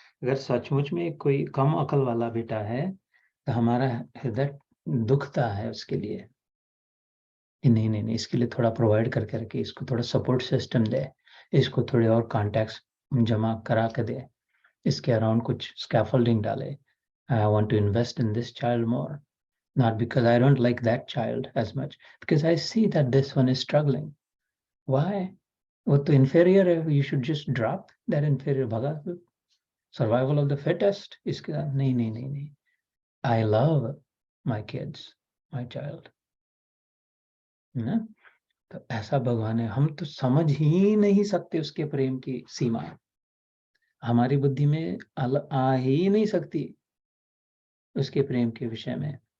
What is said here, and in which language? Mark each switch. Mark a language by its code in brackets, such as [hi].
[hi] अगर सचमुच में कोई कम अकल वाला बेटा है तो हमारा हृदय दुखता है उसके लिए कि नहीं नहीं नहीं, इसके लिए थोड़ा प्रोवाइड करके रखे, इसको थोड़ा सपोर्ट सिस्टम दे, इसको थोड़े और कॉन्टैक्ट्स जमा करा के दे, इसके अराउंड कुछ स्कैफोल्डिंग डाले. [en] I want to invest in this child more, not because I don't like that child as much, because I see that this one is struggling. Why? [hi] वो तो inferior है, [en] you should just drop that inferior, [hi] भगा दो. [en] Survival of the fittest. [hi] इसके साथ नहीं नहीं नहीं नहीं. [en] I love my kids, my child. [hi] ना, तो ऐसा भगवान है, हम तो समझ ही नहीं सकते उसके प्रेम की सीमा, हमारी बुद्धि में आ ही नहीं सकती उसके प्रेम के विषय में.